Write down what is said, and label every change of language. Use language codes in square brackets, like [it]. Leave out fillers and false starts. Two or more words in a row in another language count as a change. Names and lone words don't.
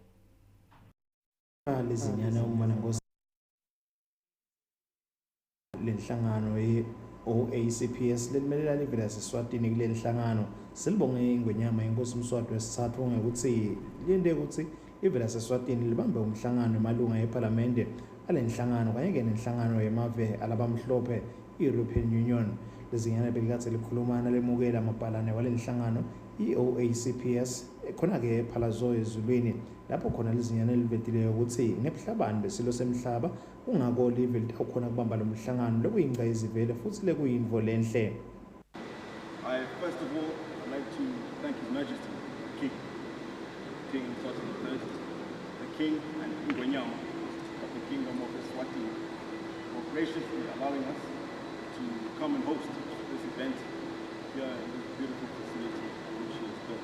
[ss] Lezinyana umntwana Nkosi lenhlangano ye-OACPS lelimelela live laseSwatini kuleli hlangano silibonge ingwenyama yenkosi uMswati wesithathu ngekuthi liyente ukuthi live laseSwatini libambe umhlangano emalunga ePhalamende alenhlangano kanye nenhlangano yemave alabamhlophe i-European Union. Lezinyana belikatse likhulumana lemukela amabhalane walenhlangano i-OACPS khona-ke ephalazo ezulwini lapho khona lezinyana elivetile ukuthi nebuhlabani besilo semhlaba ungako live litawukhona kubamba lo mhlangano lokuyinqa izivele futhi lekuyintfo lenhle. [en] First of all, I'd like to thank His Majesty, King Mswati III, the King and Ingwenyama of the Kingdom of Eswatini, for graciously allowing us to come and host this event here in this beautiful facility which he has built.